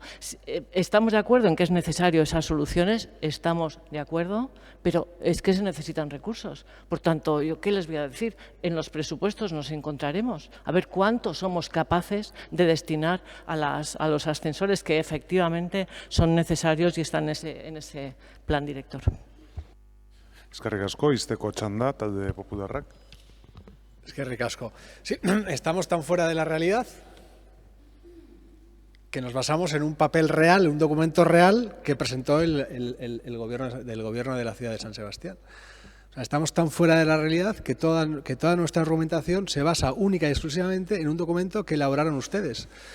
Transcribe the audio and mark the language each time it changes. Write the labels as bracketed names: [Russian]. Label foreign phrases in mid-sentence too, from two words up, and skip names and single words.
[Spanish] Estamos de acuerdo en que es necesario esas soluciones, estamos de acuerdo, pero es que se necesitan recursos. Por tanto, ¿yo qué les voy a decir? En los presupuestos nos encontraremos, a ver cuánto somos capaces de destinar a los ascensores que efectivamente son necesarios y están en ese plan director. [Basque] Eskerrik asko, izteko txanda, talde popularrak. Eskerrik asko. [Spanish] Sí, estamos tan fuera de la realidad que nos basamos en un papel real, un documento real que presentó el gobierno de la ciudad de San Sebastián. O sea, estamos tan fuera de la realidad que toda nuestra argumentación se basa única y exclusivamente en un documento que elaboraron ustedes.